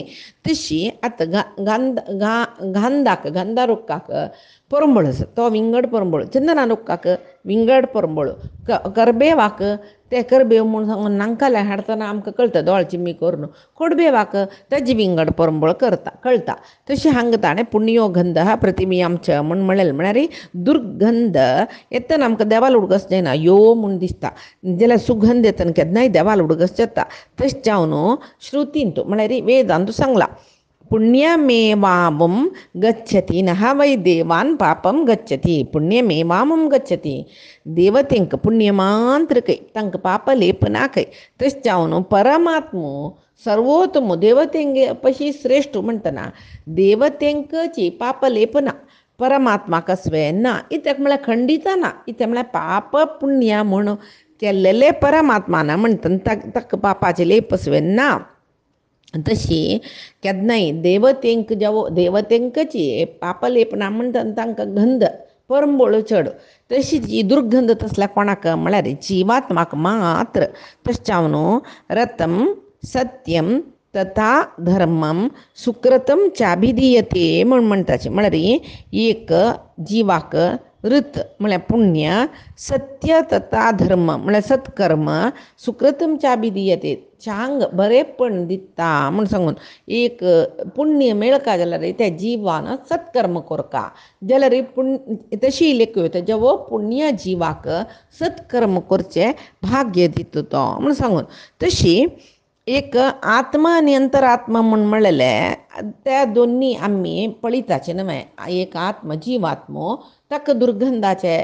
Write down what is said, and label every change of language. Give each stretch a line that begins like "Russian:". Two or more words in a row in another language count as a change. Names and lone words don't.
Konkani: तशी आतां गंधारुक्काक परंबळ आसा तो विंगड परंबळ. चंदनारुक्काक विंगड परंबळ. करबेवाक ते करबेव म्हूण सांगून नांकाले हाडतना आमकां कळटा दोळ चिम्मी करून. कोडबेवाक तेजी विंगड परंबळ कळटा. तशी हांगा ताणें पुण्यो गंध हा पृथिवी आमच्या म्हूण म्हणलें म्हळ्यार दुर्गंध येतना आमकां देवाल उडगस जायना यो म्हूण दिसता जाल्यार सुगंध येतना केन्नाय देवाल उडगस जाता. तशें जावन श्रुतींतू म्हळ्यार वेदांतू सांगला
Sanskrit: पुण्यमेवामुं गच्छति नः वै देवान् पापं गच्छति. पुण्यमेवामुं गच्छति
Konkani: देवतेंक पुण्य मात्र कೈ तांक पाप लेपनाकय. तशें जावन परमात्मो सर्वोत्तम देवतेंगे पशी श्रेष्ठ म्हणटना देवतेंकची पाप लेपना परमात्मा कसवे ना इत्याक म्हळ्यार खंडिता ना. इत्याक म्हळ्यार पाप पुण्य म्हूण केल्लेले परमात्मा ना म्हणटना ताका पापाचे लेपसवे ना. तशी केन्नाय देवतेंकची पापलेपना म्हणटना तांकां गंध परंबळ चड. तशीच ही दुर्गंध तसल्या कोणाक म्हळ्यार जिवात्माक मात्र.
Sanskrit: तशें जावन रतं सत्यम तथा धर्मम सुकृतम चाभिधीयते म्हूण म्हणटाचे.
Konkani: म्हळ्यार एक जिवाक ऋत म्हळ्यार पुण्य सत्य तथा धर्म म्हळ्यार सत्कर्म
Sanskrit: सुकृतम चाभिधीयते
Konkani: चांग बरेपण दिता म्हण सांगून एक पुण्य मेळका जाल्यार त्या जिवान सत्कर्म कोरका जाल्यार तशी लेख जेवो पुण्य जिवाक सत्कर्म करचे भाग्य दिता तो म्हण सांगून तशी एक आत्मा आनी अंतरात्मा म्हण म्हणलेले त्या दोनी आमी पळयताचे न्हय एक आत्मा जिवात्मो ताका दुर्गंधाचे